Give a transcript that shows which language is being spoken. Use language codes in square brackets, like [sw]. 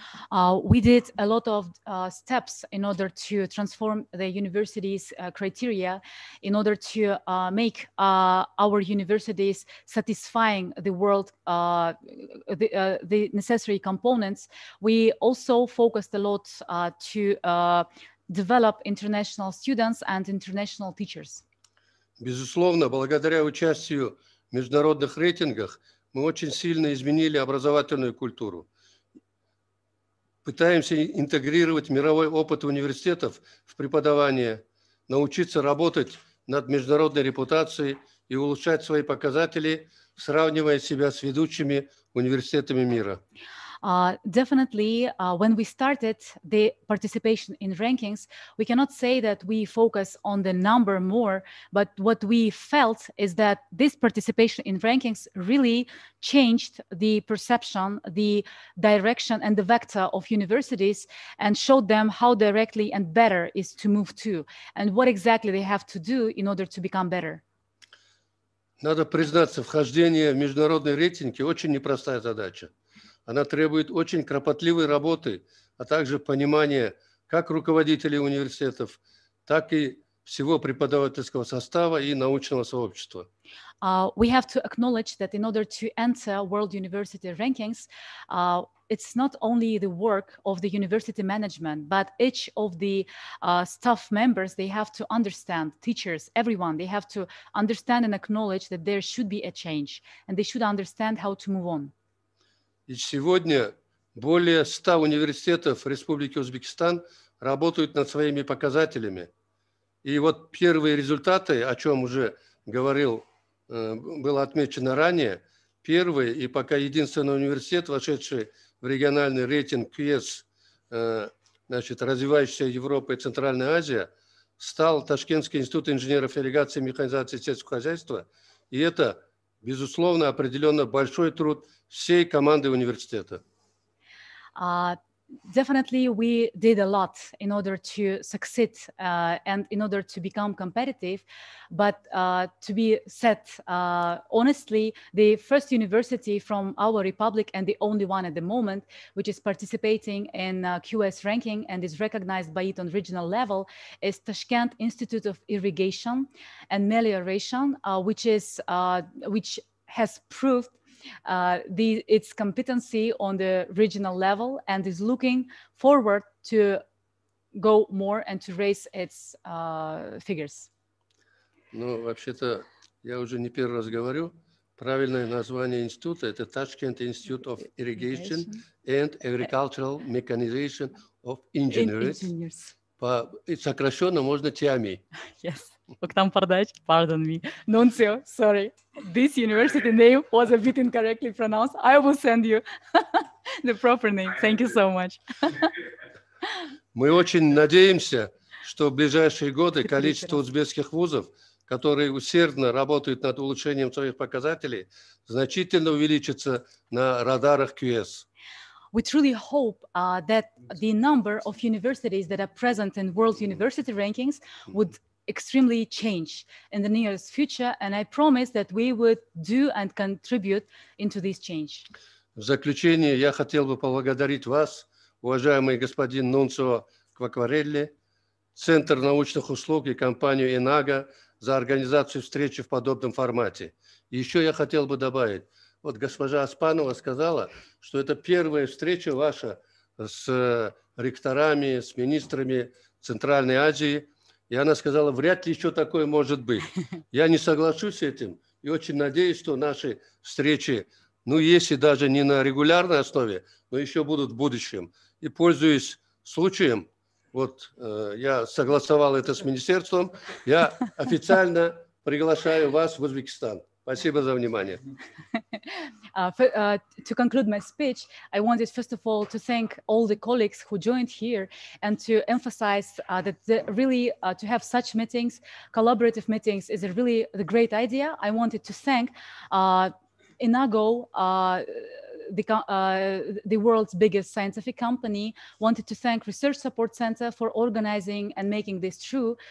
[en] We did a lot of steps in order to transform the university's criteria, in order to make our universities satisfying the world, the necessary components. We also focused a lot to develop international students and international teachers. [ru] Безусловно, благодаря участию в международных рейтингах мы очень сильно изменили образовательную культуру. Пытаемся интегрировать мировой опыт университетов в преподавание, научиться работать над международной репутацией и улучшать свои показатели, сравнивая себя с ведущими университетами мира. [en] Definitely, when we started the participation in rankings, we cannot say that we focus on the number more, but what we felt is that this participation in rankings really changed the perception, the direction, and the vector of universities, and showed them how directly and better is to move to, and what exactly they have to do in order to become better. [ru] Надо признаться, вхождение в международные рейтинги очень непростая задача. Она требует очень кропотливой работы, а также понимания как руководителей университетов, так и всего преподавательского состава и научного сообщества. [en] We have to acknowledge that in order to enter world university rankings, it's not only the work of the university management, but each of the staff members, they have to understand, teachers, everyone, they have to understand and acknowledge that there should be a change, and they should understand how to move on. [ru] И сегодня более 100 университетов Республики Узбекистан работают над своими показателями. И вот первые результаты, о чем уже говорил, было отмечено ранее, первый и пока единственный университет, вошедший в региональный рейтинг QS, значит, развивающаяся Европа и Центральная Азия, стал Ташкентский институт инженеров ирригации и механизации сельского хозяйства. И это, безусловно, определенно большой труд всей команды университета. [en] Definitely, we did a lot in order to succeed and in order to become competitive. But to be said honestly, the first university from our republic and the only one at the moment, which is participating in QS ranking and is recognized by it on regional level, is Tashkent Institute of Irrigation and Melioration, which has proved its competency on the regional level and is looking forward to go more and to raise its figures. [ru] Ну, вообще-то, я уже не первый раз говорю, правильное название института – это Tashkent Institute of Irrigation and Agricultural Mechanization of Engineers. Сокращенно можно ТИАМИ. [en] Yes. Oktan Pardaj, pardon me. Nunzio, sorry. This university name was a bit incorrectly pronounced. I will send you the proper name. Thank you so much. [ru] Мы очень надеемся, что в ближайшие годы количество узбекских вузов, которые усердно работают над улучшением своих показателей, значительно увеличится на радарах QS. [en] We truly hope that the number of universities that are present in world university rankings would extremely change in the nearest future, and I promise that we would do and contribute into this change. [ru] В заключение я хотел бы поблагодарить вас, уважаемый господин Нунцио Quacquarelli, Центр научных услуг и компанию «Инага» за организацию встречи в подобном формате. И еще я хотел бы добавить, вот госпожа Аспанова сказала, что это первая встреча ваша с ректорами, с министрами Центральной Азии, и она сказала, вряд ли еще такое может быть. Я не соглашусь с этим и очень надеюсь, что наши встречи, ну, если даже не на регулярной основе, но еще будут в будущем. И пользуясь случаем, вот я согласовал это с министерством, я официально приглашаю вас в Узбекистан. Спасибо за внимание. [en] To conclude my speech, I wanted first of all to thank all the colleagues who joined here and to emphasize that really to have such meetings, collaborative meetings, is a really the great idea. I wanted to thank Inago, the world's biggest scientific company, wanted to thank Research Support Center for organizing and making this true.